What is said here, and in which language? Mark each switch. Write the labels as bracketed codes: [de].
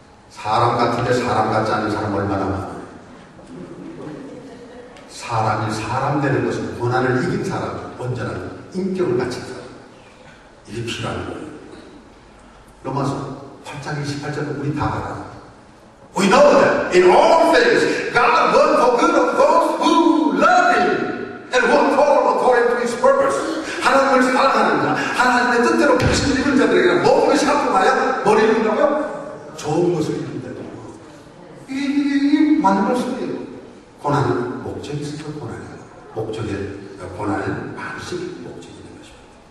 [ko] 사람 같은데 사람 같지 않은 사람 얼마나 많아요. 사람이 사람 되는 것은 고난을 이긴 사람, 온전한 인격을 갖춘 사람. 이게 필요한 거예요. 로마서 8장 28절은 우리 다 알아. [en] We know that in all things, God works for good of those who love Him and who are called according to His purpose. [ko] 하나님을 사랑하는 자, 하나님의 뜻대로 부르심을 입은 자들에게는 모든 것이 합동하여 뭘 이룬다고요? 좋은 것을 이룬다고. 이 맞는 말씀이에요. 고난은 목적이 있어서 고난이에요. 고난은 반드시 목적이 있는 것입니다.